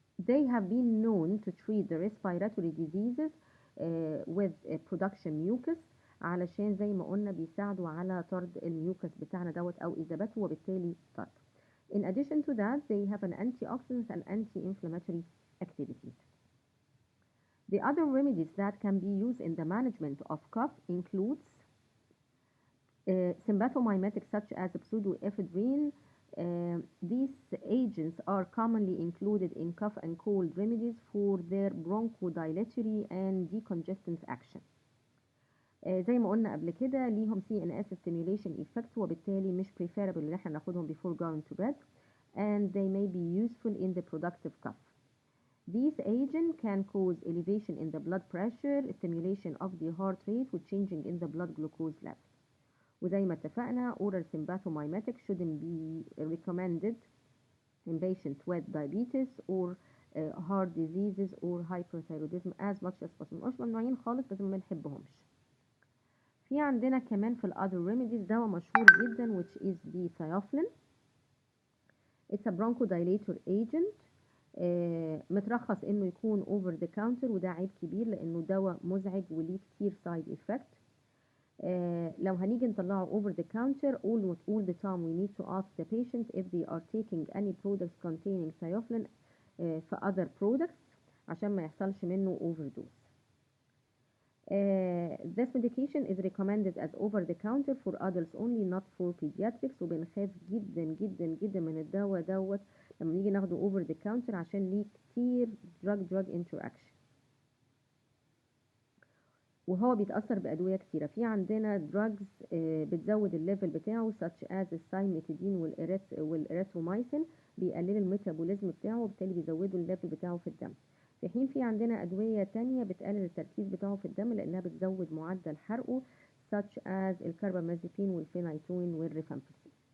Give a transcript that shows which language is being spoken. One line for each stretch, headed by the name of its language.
English: They have been known to treat the respiratory diseases with production mucus
Arabic: علشان زي ما قلنا بيساعدوا على طرد الميوكس بتاعنا دوت او اذابته وبالتالي طرد.
English: In addition to that they have an antioxidant and anti-inflammatory activities. The other remedies that can be used in the management of cough includes sympathomimetics such as pseudoephedrine. These agents are commonly included in cough and cold remedies for their bronchodilatory and decongestant action.
Arabic: زي ما قلنا قبل كده ليهم
English: CNS stimulation effect وبالتالي مش preferable
Arabic: ان احنا ناخدهم
English: before going to bed and they may be useful in the productive cough. These agents can cause elevation in the blood pressure, stimulation of the heart rate with changing in the blood glucose level.
Arabic: وزي ما اتفقنا
English: oral sympathomimetics shouldn't be recommended in patients with diabetes or heart diseases or hyperthyroidism as much as possible.
Arabic: مش ممنوعين خالص بس ما بنحبهمش. في عندنا كمان في other remedies دواء مشهور جدا
English: which is the thiophanate. It's a bronchodilator agent.
Arabic: مترخص انه يكون over the counter وده عيب كبير لانه دواء مزعج وليه كتير side effect. لو هنيجي نطلعه
English: over the counter all the time we need to ask the patient if they are taking any products containing thiophanate for other products
Arabic: عشان ما يحصلش منه
English: overdose. This medication is recommended as over the counter for adults only not for pediatrics
Arabic: وبنخاف جدا جدا جدا من الدواء دوت لما نيجي ناخده
English: over the counter
Arabic: عشان ليه كتير
English: drug interaction
Arabic: وهو بيتأثر بأدوية كتيرة. في عندنا drugs بتزود الليفل بتاعه such as السايميتيدين والإريثرومايسين بيقلل الميتابوليزم بتاعه وبالتالي بيزودوا الليفل بتاعه في الدم. في حين في عندنا أدوية تانية بتقلل التركيز بتاعه في الدم لأنها بتزود معدل حرقه such as الكربامازيبين والفينايتوين والريفامبيسين.